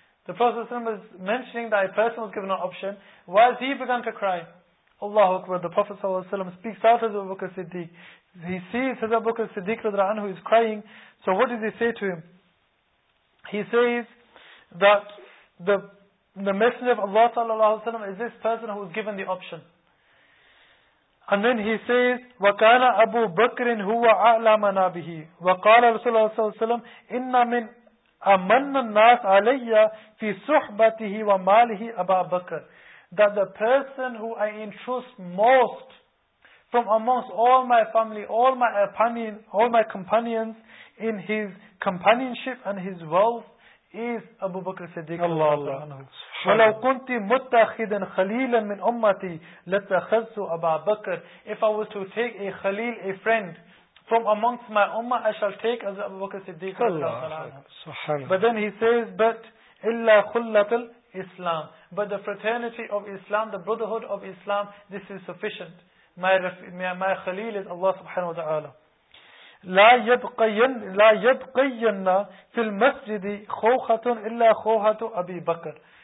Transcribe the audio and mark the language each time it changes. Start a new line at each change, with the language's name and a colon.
English: The Prophet ﷺ is mentioning that a person was given an option, whilst he began to cry, Allahu Akbar, the Prophet ﷺ speaks out of Abu Bakr Siddiq. He sees Abu Bakr Siddiq who is crying, so what does he say to him? He says that the Messenger of Allah sallallahu alaihi wasallam is this person who was given the option. And then he says,
Arabic: وَكَانَ أَبُو بَكْرٍ هُوَ أَعْلَمَنَا بِهِ وَقَالَ رَسُولَ اللَّهِ صَلَّى اللَّهُ عَلَيْهِ وَسَلَّمَ إِنَّ مِنْ أَمَنَّ النَّاسِ عَلَيَّ فِي صُحْبَتِهِ وَمَالِهِ أَبَا بَكْرٍ.
English: That the person who I entrust most from amongst all my family, all my companion, all my companions in his companionship and his wealth, is Abu Bakr Siddiq. Allah.
Arabic: وَلَوْ كُنْتِ مُتَّخِذًا خَلِيلًا مِنْ أُمَّتِي لَتَخَذْتُ أَبَا بَكْرٍ.
English: If I was to take a khalil, a friend, from amongst my ummah, I shall take as Abu Bakr Siddiq. Allah. But then he says, but
Arabic: إِلَّا خُلَّةُ الْإِسْلَامِ.
English: But the fraternity of Islam, the brotherhood of Islam, this is sufficient. My khalil is Allah subhanahu wa ta'ala.
Arabic: لا يبقين في المسجد خوخة إلا خوخة أبي بكر.